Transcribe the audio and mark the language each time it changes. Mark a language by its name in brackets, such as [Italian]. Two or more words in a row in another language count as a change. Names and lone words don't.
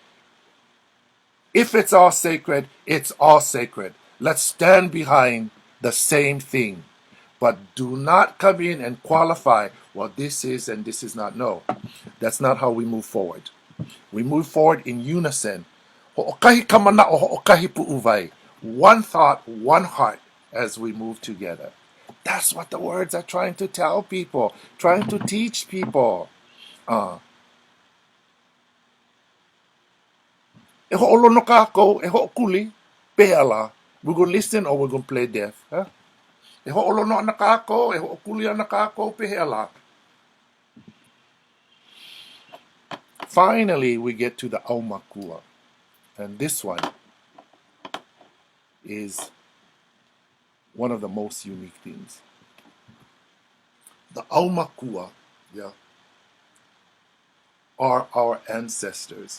[English] If it's all sacred, it's all sacred. Let's stand behind the same thing. But do not come in and qualify what this is and this is not. No, that's not how we move forward. We move forward in unison. [Hawaiian] Ho'okahi kamana o ho'okahi pu'uvai. [English] One thought, one heart as we move together. That's what the words are trying to tell people, trying to teach people. [Hawaiian] E ho'olono kākou, e ho'okuli, peala. [English] We're going to listen or we're going to play deaf. Huh? [Hawaiian] E ho'olono ana kākou, e ho'okuli ana kākou, peala. [English] Finally, we get to the ʻAUMAKUA. And this one is one of the most unique things. The ʻAUMAKUA, yeah, are our ancestors.